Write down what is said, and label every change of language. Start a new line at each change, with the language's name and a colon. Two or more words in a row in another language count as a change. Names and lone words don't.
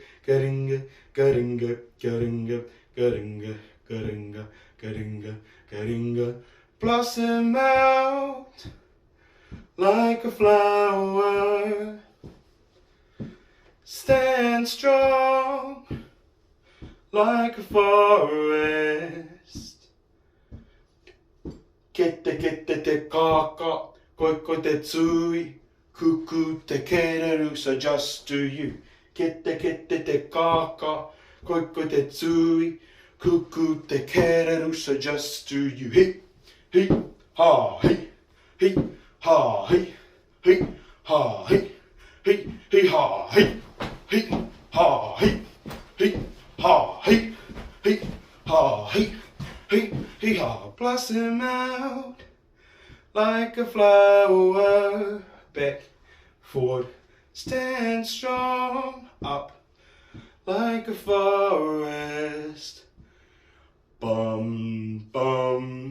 English: Blossom out like a flower. Stand strong like a forest.
Māori: Kete te kaka, koiko te tsui, kuku te kereru,
English: so just do you.
Māori: Kete te kaka, koiko te tsui, kuku te kereru,
English: so just do you. He, ha, he, ha, he, ha, he, ha, he, ha, he, ha, he, ha. Blossom out like a flower. Back, forward, stand strong. Up like a forest. Bum, bum.